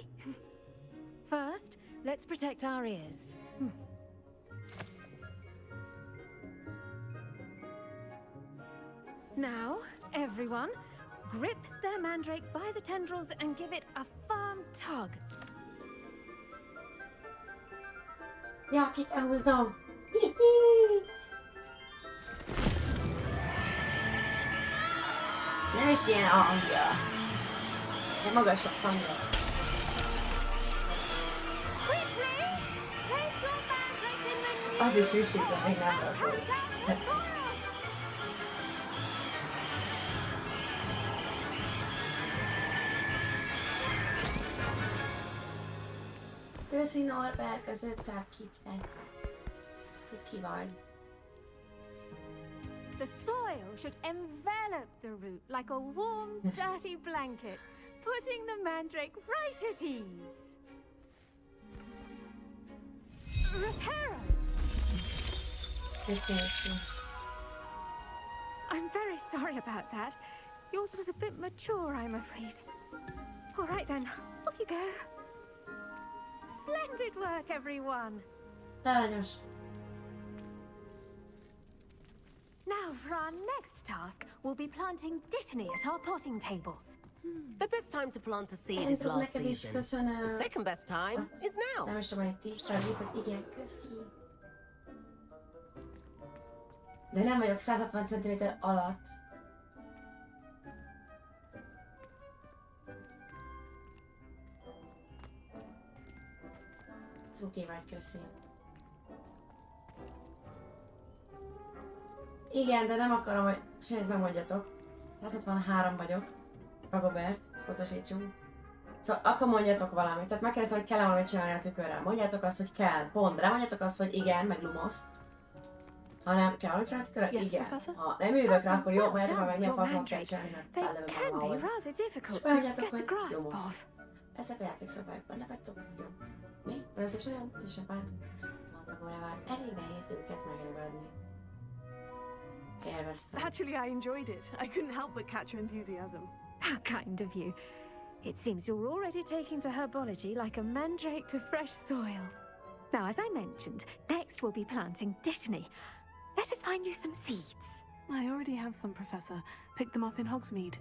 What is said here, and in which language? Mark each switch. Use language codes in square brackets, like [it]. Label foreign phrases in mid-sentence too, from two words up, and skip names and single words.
[en] First, let's protect our ears. Now, everyone, grip their mandrake by the tendrils and give it a firm tug. [hu] Ja, ki kell húznom. Nem is ilyen a hangja. De magasabb hangja. [en] Quickly! Place your mandrake in the new [hu] Az is visít, de még nem rakott. [en] countdown for us! [hu] Köszi Norbert, az 500 kipnek. Cuki vagy. [en] The soil should envelop the root like a warm, dirty blanket, putting the mandrake right at ease. Reparo! [hu] Köszönöm. [en] I'm very sorry about that. Yours was a bit mature, I'm afraid. All right then, off you go. Splendid work, everyone. [hu] Aranyos. [en] Now, for our next task, we'll be planting dittany at our potting tables. The best time to plant a seed [hu] Én [en] is [hu] tudok [en] last [hu] neked is [en] season. [hu] köszönöm. [en] The second best time is now. [hu] Nem is tudom, hogy 10-szer viccet, igen, köszi. De nem vagyok 160 cm alatt. Cuki vagy, köszi. Igen, de nem akarom, hogy semmit megmondjatok. 163 vagyok. Dagobert, pontosítsunk. Szóval akkor mondjatok valamit. Tehát megkérdeztem, hogy kell-e valamit csinálni a tükörrel. Mondjátok azt, hogy kell. Pont. De mondjátok azt, hogy igen, meg lumosz. Ha nem kell valamit csinálni a tükörrel? [en] Yes, [hu] Igen. [en] Professor. [hu] Ha nem jövök rá, akkor jó, [en] Well [hu] mondjátok [en] done [hu] meg, milyen [en] with your [hu] faszom kell [en] mandrake. [hu] csinálni, mert [en] They [hu] fellövöm [en] can be [hu] valahogy. [en] rather difficult [hu] És [en] to [hu] mondjátok, [en] get a [hu] hogy [en] grasp [hu] lumosz. [en] of. [hu] Ezek a játékszabályokban nem vagytok jó. Mi? Először is nagyon kis apát. Mandragórával elég nehéz őket megragadni. Élveztem. [en] Actually, I enjoyed it. I couldn't help but catch your enthusiasm. How kind of you. It seems you're already taking to herbology like a mandrake to fresh soil. Now, as I mentioned, next we'll be planting dittany. Let us find you some seeds. I already have some, Professor. Picked them up in Hogsmeade.